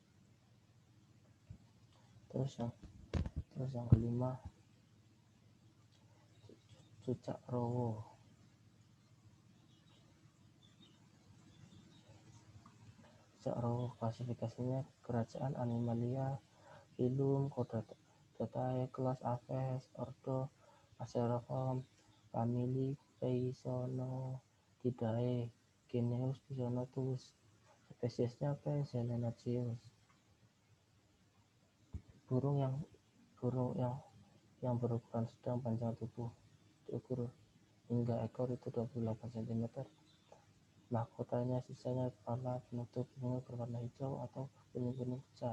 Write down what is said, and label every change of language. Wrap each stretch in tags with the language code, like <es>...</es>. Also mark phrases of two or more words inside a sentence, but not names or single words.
<id>Terus yang kelima, cucak rowo. Cucak rowo klasifikasinya kerajaan Animalia, Phylum Chordotae, kelas Aves, ordo Passeriformes, famili Peisonothidae, genus Pisonotus, spesiesnya P. zelenaceus. Burung yang berukuran sedang, panjang tubuh diukur hingga ekor itu 28 cm. Mahkotanya sisanya kepala penutup bunga berwarna hijau atau kuning-kuning pucat.</id>